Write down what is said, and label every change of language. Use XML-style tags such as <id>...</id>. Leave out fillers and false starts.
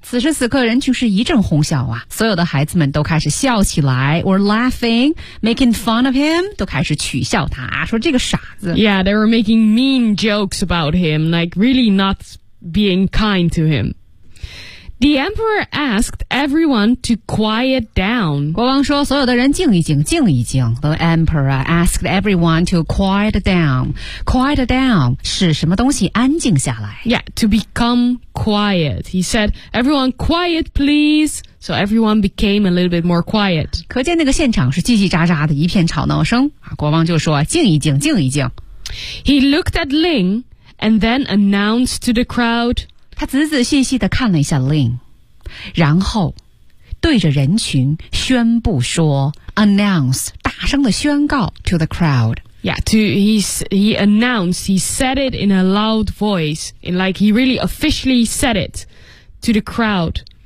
<zh>此时此刻人群是一阵哄笑啊所有的孩子们都开始笑起来</zh> <en>were laughing, making fun of him,</en> <zh>都开始取笑他啊说这个傻子。</zh> <en>Yeah, they were making mean jokes about him, like really not being kind to him. The emperor asked everyone to quiet down.</en> <zh>国王说所有的人静一静静一静。</zh> <en>The emperor asked everyone to quiet down. Quiet down</en> <zh>是什么东西安静下来。</zh> <en>Yeah, to become quiet. He said, everyone quiet please. So everyone became a little bit more quiet.</en> <zh>可见那个现场是叽叽喳喳的一片吵闹声。国王就说静一静静一静。</zh> <en>He looked at Ling and then announced to the crowd,</en> <zh>他仔仔细细地看了一下 Ling, 然后对着人群宣布说</zh> <en>announce,</en> <zh>大声地宣告</zh> <en>to the crowd. Yeah, to, he announced, he said it in a loud voice, in like he really officially said it to the crowd.</en>